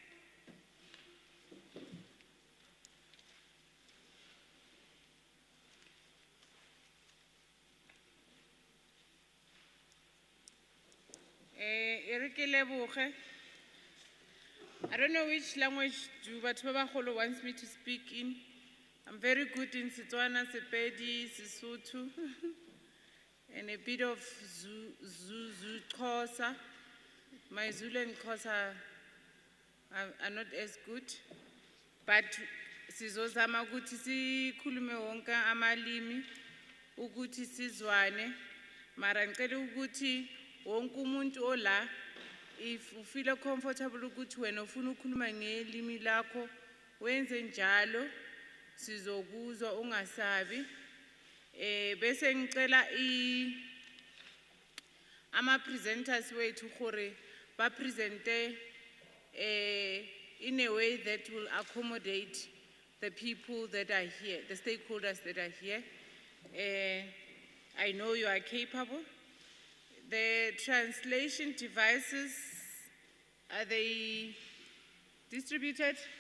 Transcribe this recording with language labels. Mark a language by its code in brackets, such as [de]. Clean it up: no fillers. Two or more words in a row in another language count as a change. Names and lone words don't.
[en] I don't know which language [tn] batho ba bagolo [en] wants me to speak in. I'm very good in Setswana, Sepedi, Sesotho, and a bit of Xhosa. My Zulu and Xhosa are not as good, but [zu] sizozama ukuthi sikhulume wonke amalimi ukuthi sizwane, mara ngicela ukuthi wonke umuntu ola [en] if you feel comfortable [zu] ukuthi wena ufuna ukukhuluma ngelimi lakho wenze njalo sizokuzwa ungasabi. Bese ngicela ama presenters wethu [tn] gore ba presente [en] in a way that will accommodate the people that are here, the stakeholders that are here. I know you are capable. The translation devices, are they distributed?